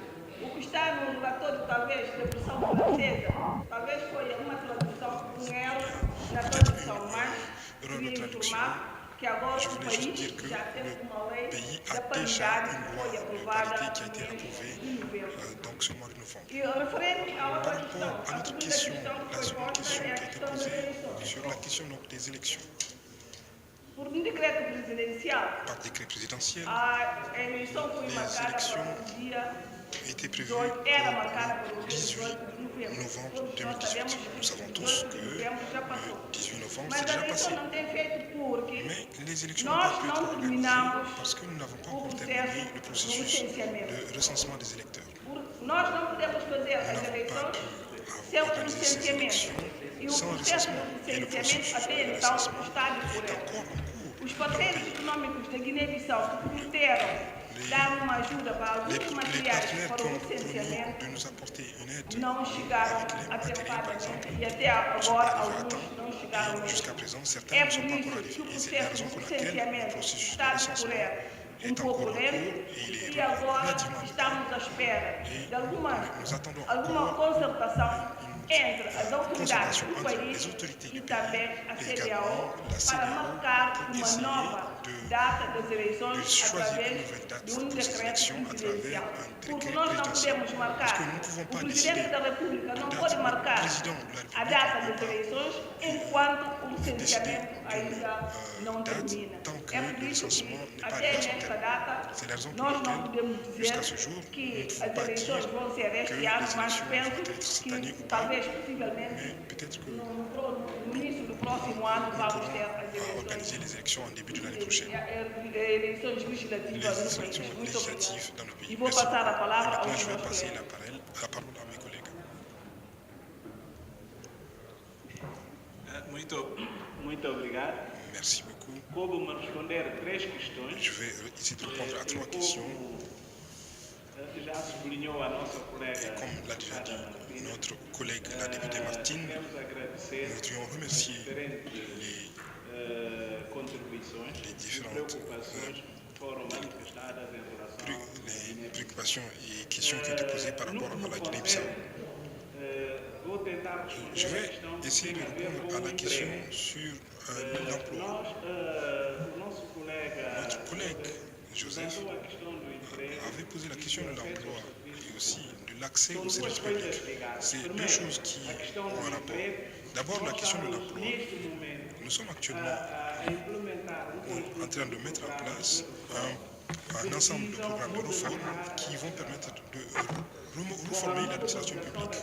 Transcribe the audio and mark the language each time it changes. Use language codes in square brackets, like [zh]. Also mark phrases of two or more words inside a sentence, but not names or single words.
[pt] O que está no relatório, talvez, da versão francesa, talvez foi uma tradução, um erro na tradução, mas queria informar que agora o país já tem uma lei da paridade que foi aprovada em novembro. E referente à outra questão, a segunda questão que foi posta é a questão das eleições. Por um decreto presidencial, a eleição foi marcada para o dia [fr] était prévu 18, [pt] era marcada [fr] pour [pt] para [fr] le [pt] o dia 18 novembro. [fr] novembre 2018. Nous savons tous que le 18 novembre, c'est [pt] Mas a [fr] déjà passé. [pt] eleição não tem feito porque [fr] Mais les élections n'ont [pt] nós [fr] pas pu être [pt] não [fr] organisées [pt] terminamos [fr] parce que nous n'avons pas [pt] o [fr] encore [pt] processo [fr] terminé le [pt] do [fr] processus [pt] licenciamento. [fr] de recensement des électeurs. [pt] Nós não podemos fazer [fr] Nous [pt] as [fr] n'avons pas [pt] eleições [fr] pu [pt] sem o [fr] organiser ces [pt] licenciamento. [fr] élections [pt] E o [fr] sans [pt] processo [fr] recensement. [pt] do [fr] Et le [pt] licenciamento [fr] processus [pt] até [fr] de [pt] então [fr] recensement [pt] está a [fr] est [pt] decorrer. [fr] encore en cours. [pt] Os parceiros econômicos da Guiné-Bissau que prometeram dar uma ajuda para alguns materiais para o licenciamento [fr] de nous apporter une aide [pt] não chegaram atempadamente e até agora alguns não chegaram [fr] jusqu'à [pt] mesmo. [fr] présent, certains [pt] É [fr] ne sont [pt] por [fr] pas encore [pt] isso [fr] arrivés. [pt] que o [fr] Et c'est la [pt] processo [fr] raison [pt] de [fr] pour laquelle le [pt] licenciamento [fr] processus de [pt] está a [fr] recensement [pt] decorrer [fr] est [pt] pouco [fr] encore en [pt] lento [fr] cours et il est [pt] e agora [fr] relativement [pt] estamos à espera de [fr] nous attendons [pt] alguma [fr] encore [pt] concertação entre as autoridades do [fr] entre les [pt] país [fr] autorités [pt] e [fr] du [pt] também a [fr] pays et CEDEAO également la [pt] para CEDEAO marcar [fr] pour [pt] uma [fr] essayer [pt] nova [fr] de [pt] data das eleições [fr] choisir une [pt] através [fr] nouvelle date [pt] de um [fr] pour ces [pt] decreto [fr] élections à travers [pt] presidencial. [fr] un [pt] Porque [fr] décret [pt] nós não [fr] présidentiel. [pt] podemos marcar, [fr] Parce que nous ne pouvons [pt] o [fr] pas [pt] Presidente [fr] décider [pt] da República não [fr] de [pt] pode [fr] date. [pt] marcar [fr] Le président de la [pt] a [fr] République [pt] data [fr] ne [pt] das [fr] peut pas [pt] eleições enquanto o licenciamento [fr] décider [pt] ainda não [fr] date [pt] termina. [fr] tant que [pt] É por [fr] le [pt] isso [fr] recensement [pt] que [fr] n'est pas [pt] até [fr] arrivé à son [pt] nesta [fr] terme. [pt] data [fr] C'est la raison pour [pt] nós não [fr] laquelle, [pt] podemos [fr] jusqu'à [pt] dizer [fr] ce jour, nous ne [pt] que [fr] pouvons [pt] as [fr] pas [pt] eleições [fr] dire [pt] vão ser [fr] que [pt] este [fr] les [pt] ano, mas [fr] élections [pt] penso [fr] vont être cette année que ou pas, [pt] talvez, possivelmente, [fr] mais peut-être que [pt] no início do próximo ano [fr] nous [pt] vamos ter [fr] pourrons [pt] as eleições. [fr] organiser les élections en début de l'année prochaine. [pt] Eleições legislativas [fr] Les [pt] no país. [fr] élections [pt] Muito [fr] législatives [pt] obrigada. [fr] dans le pays. [pt] E vou [fr] Merci [pt] passar a [fr] beaucoup. Et [pt] palavra [fr] maintenant, [pt] aos [fr] je vais [pt] meus [fr] passer [pt] colegas. [fr] la parole à mes collègues. [pt] Muito obrigado. [fr] Merci beaucoup. [pt] Coube-me responder três questões. [fr] Je vais essayer de répondre à trois questions. [pt] Já sublinhou a nossa colega. [fr] Et comme l'a déjà dit notre collègue, la députée Martine, [pt] Queremos agradecer [fr] nous devons remercier [pt] diferentes contribuições [fr] les [pt] e [fr] différentes [pt] preocupações que foram manifestadas em relação [fr] les préoccupations et questions qui ont été posées par rapport à la Guinée-Bissau. [pt] Vou tentar responder [fr] Je [pt] a [fr] vais [pt] questão [fr] essayer de [pt] que tem a ver [fr] répondre [pt] com [fr] à [pt] o [fr] la question [pt] emprego. [fr] sur l'emploi. [pt] O nosso colega [fr] Notre collègue Joseph [pt] levantou a questão do emprego. [fr] avait posé la question de l'emploi et aussi de l'accès aux services publics. C'est deux choses qui ont un rapport. D'abord, la question de l'emploi. Nous sommes actuellement en train de mettre en place un ensemble de programmes de réforme qui vont permettre de reformer l'administration publique.